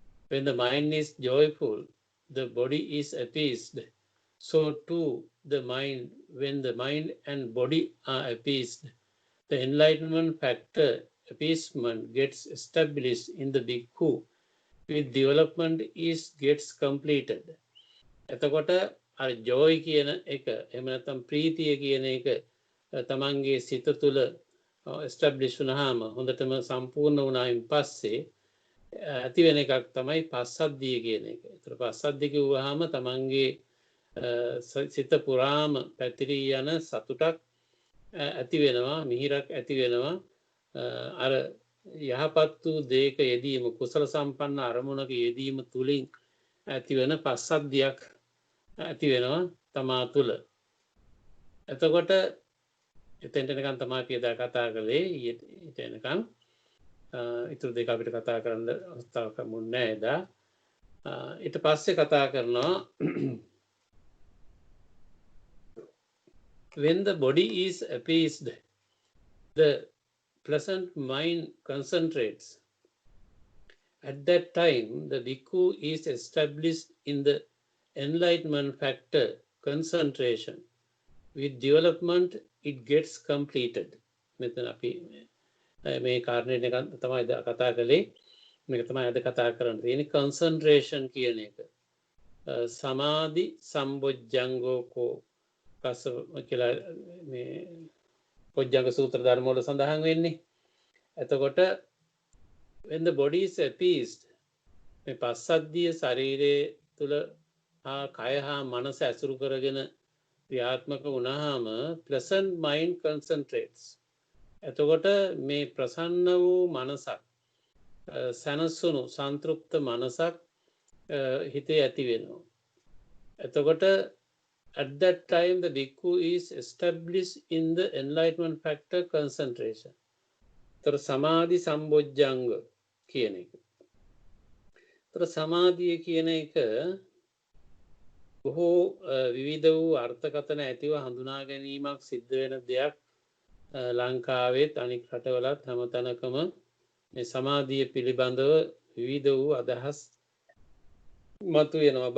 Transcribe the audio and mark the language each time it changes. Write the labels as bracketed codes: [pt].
[en] When the mind is joyful, the body is appeased. So too the mind, when the mind and body are appeased, the enlightenment factor appeasement gets established in the bhikkhu. With development gets completed. [si] එතකොට අර joy කියන එක එහෙම නැත්නම් ප්‍රීතිය කියන එක තමන්ගේ සිත තුළ establish වුණාම හොඳටම සම්පූර්ණ වුණායින් පස්සේ ඇති වෙන එකක් තමයි පස්සද්ධිය කියන එක. ඒතර පස්සද්ධිය කිව්වහම තමන්ගේ සිත පුරාම පැතිරී යන සතුටක් ඇති වෙනවා, මිහිරක් ඇති වෙනවා. අර යහපත් වූ දේක යෙදීම, කුසල සම්පන්න අරමුණක යෙදීම තුලින් ඇතිවන පස්සද්ධියක් ඇති වෙනවා තමා තුළ. එතකොට එතෙන්ට එනකන් තමයි අපි එදා කතා කළේ. ඊට එනකන් ඊටු දෙක අපිට කතා කරන්න අවස්ථාවක් ලැබුණේ නැහැ එදා. ඊට පස්සේ කතා කරනවා [en] when the body is appeased, the pleasant mind concentrates. At that time, the bhikkhu is established in the enlightenment factor concentration. With development, it gets completed. [si] මෙතන අපි මේ කාරණේ එක තමයි කතා කළේ. මේක තමයි අද කතා කරන්න තියෙන්නේ concentration කියන එක. සමාධි සම්බොජ්ජංගෝ කෝ කස කියලා මේ පොජ්ජංග සූත්‍ර ධර්ම වල සඳහන් වෙන්නේ. එතකොට [en] when the body is appeased, [si] මේ පස්සද්ධිය ශරීරයේ තුල හා කය හා මනස ඇසුරු කරගෙන ක්‍රියාත්මක වුණාම [en] pleasant mind concentrates. [si] එතකොට මේ ප්‍රසන්න වූ මනසක්, සනසුණු සන්තුෂ්ත මනසක් හිතේ ඇති වෙනවා. එතකොට [en] at that time the bhikkhu is established in the enlightenment factor concentration. [si] තර සමාධි සම්බොජ්ජංග කියන එක. තර සමාධිය කියන එක බොහෝ විවිධ වූ අර්ථකථන ඇතිව හඳුනා ගැනීමක් සිද්ධ වෙන දෙයක්. ලංකාවෙත් අනික් රටවලත් හැමතැනකම මේ සමාධිය පිළිබඳව විවිධ වූ අදහස් මතුවෙනවා.